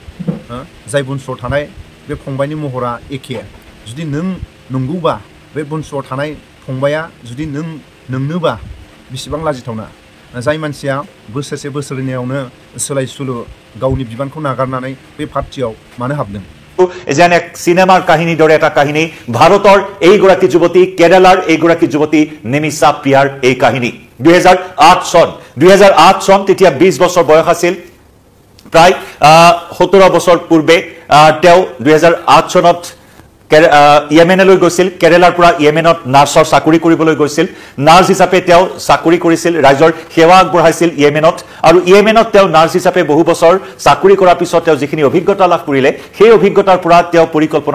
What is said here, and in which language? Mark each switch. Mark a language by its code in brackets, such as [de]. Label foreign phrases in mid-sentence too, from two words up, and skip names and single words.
[brx] जाय बुनसुआव थानाय बे फंबायनि महरा एखे जुदि नों नंगौबा बे बुनसुआव थानाय फंबाया जुदि नोंनोबा बेसेबां लाजिथावना जाय मानसिया बोसोरनैयावनो सोलाय सोलु गावनि बिबानखौ नागारनानै बे पार्टियाव मानो हाबदों [as] যেন এক সিনেমার কাহিনী দৰে এটা কাহিনী ভাৰতৰ এইগৰাকী যুৱতী কেৰালাৰ এইগৰাকী যুৱতী নিমিষা প্ৰিয়াৰ এই কাহিনী 2008 চন তেতিয়া 20 বছৰ বয়স আছিল প্ৰায় 17 বছৰ পূৰ্বে তেওঁ 2008 চনত ইয়েমেনলৈ গৈছিল কেৰালাৰ পৰা ইয়েমেনত নাৰ্ছৰ চাকৰি কৰিবলৈ গৈছিল নাৰ্ছ হিচাপে তেওঁ চাকৰি কৰিছিল ৰাইজৰ সেৱা আগবঢ়াইছিল ইয়েমেনত আৰু ইয়েমেনত তেওঁ নাৰ্ছ হিচাপে বহু বছৰ চাকৰি কৰাৰ পিছত তেওঁ যিখিনি অভিজ্ঞতা লাভ কৰিলে সেই অভিজ্ঞতাৰ পৰা তেওঁ পৰিকল্পনা